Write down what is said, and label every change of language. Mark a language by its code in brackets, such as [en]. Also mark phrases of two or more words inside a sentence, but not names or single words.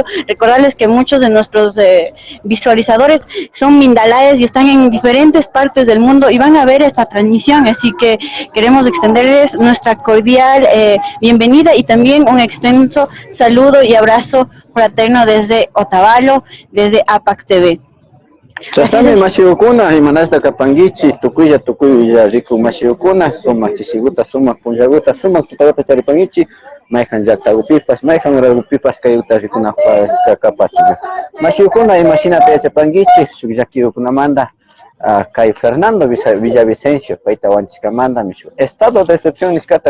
[es] Recordarles que muchos de nuestros visualizadores son mindalaes y están en diferentes partes del mundo y van a ver esta transmisión, así que queremos extenderles nuestra cordial bienvenida y también un extenso saludo y abrazo fraterno desde Otavalo, desde APAC TV. [qu] Chastami masiukuna imanasta kapangichi tukuya riku masiukuna sumak chisiguta sumak punjaguta sumak tutagata charipangichi mayhan llaqtagupipas mayhan uragupipas kayuta rikunaqpas kapachiga masiukuna imashinapi yachapangichi shuk llakiyukunamanta kay Fernando Villavicencio payta wanchishkamanta mishu [es] estado de excepción [qu] niskata